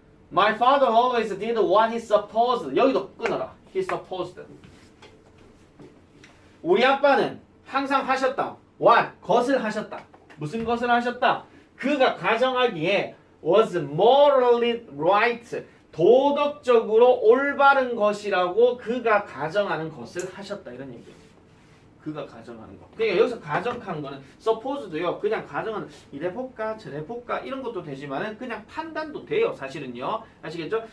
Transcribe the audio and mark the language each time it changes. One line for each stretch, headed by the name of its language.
English: My father always did what he supposed.
Korean: 여기도 끊어라. He supposed. 우리 아빠는 항상 하셨다. What? 것을 하셨다. 무슨 것을 하셨다?
English: 그가 가정하기에 was morally right.
Korean: 도덕적으로 올바른 것이라고 그가 가정하는 것을 하셨다. 이런 얘기예요. 그가 가정하는 거. 그러니까 여기서 가정하는 거는 supposed도요. 그냥 가정은 이래 볼까 저래 볼까 이런 것도 되지만은 그냥 판단도 돼요. 사실은요. 아시겠죠?